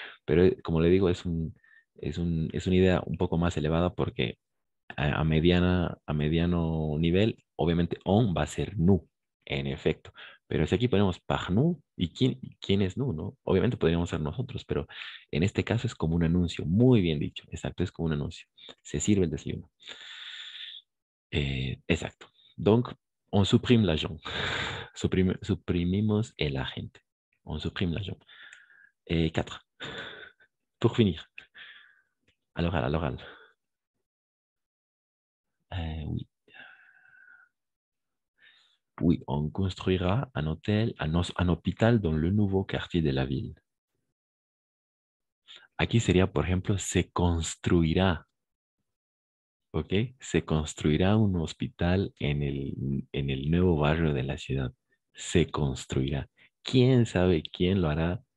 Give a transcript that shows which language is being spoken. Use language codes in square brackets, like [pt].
[es] Pero como le digo, es una idea un poco más elevada porque a mediano nivel, obviamente on va a ser nu, en efecto. Pero si aquí ponemos [fr] par nous, [es] ¿y quién es nu, no? Obviamente podríamos ser nosotros, pero en este caso es como un anuncio, muy bien dicho, exacto, es como un anuncio. Se sirve el desayuno. Exacto. [fr] Donc, on supprime l'agent. [es] Suprimimos el agente. [fr] On supprime l'agent. 4. Pour finir, à l'oral, à l'oral. Oui. Oui, on construira un hôtel, un hôpital dans le nouveau quartier de la ville. [es] Aquí sería, por ejemplo, se construirá, ¿ok? Se construirá un hospital en el nuevo barrio de la ciudad. Se construirá. ¿Quién sabe quién lo hará?